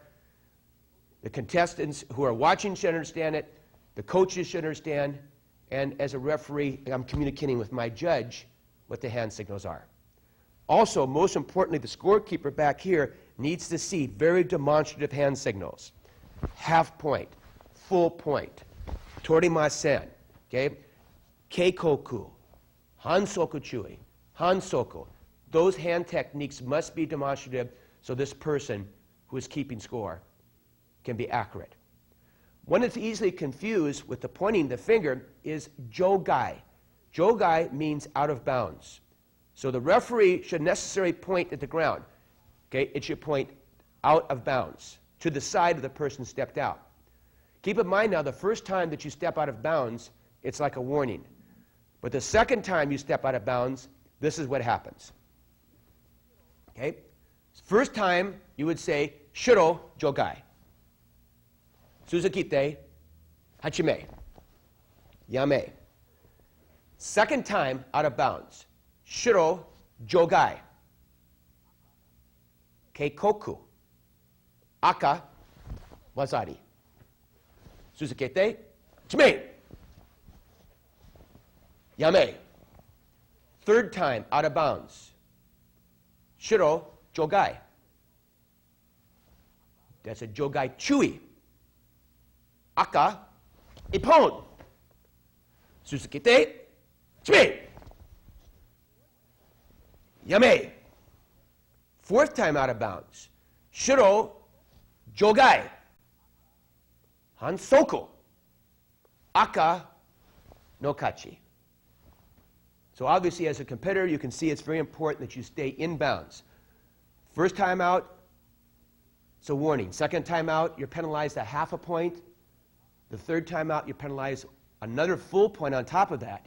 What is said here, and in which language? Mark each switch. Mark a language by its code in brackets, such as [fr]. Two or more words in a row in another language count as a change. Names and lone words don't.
[en] The contestants who are watching should understand it. The coaches should understand. and as a referee, I'm communicating with my judge what the hand signals are. Also, most importantly, the scorekeeper back here needs to see very demonstrative hand signals. Half point, full point, [ja] 取りません, okay? 警告、反則注意、反則. [en] Those hand techniques must be demonstrative so this person who is keeping score can be accurate. One that's easily confused with the pointing the finger is jogai. Jogai means out of bounds. So the referee should necessarily point at the ground. Okay? It should point out of bounds, to the side of the person stepped out. Keep in mind now, the first time that you step out of bounds, it's like a warning. But the second time you step out of bounds, this is what happens. Okay? First time, you would say, [ja] 白 場外. 続けて、始め, yame. [en] Second time, out of bounds. [ja] 白 場外。警告. 赤 技あり。続けて、始め. Yame. [en] Third time, out of bounds. [ja] 白 場外. [en] That's a [ja] 場外注意. 赤 一本. 続けて、始め. Yame. [en] Fourth time out of bounds. [ja] 白 場外。反則. 赤の勝ち. [en] So obviously, as a competitor, you can see it's very important that you stay in bounds. First time out, it's a warning. Second time out, you're penalized a half a point. The third time out, you're penalized another full point on top of that.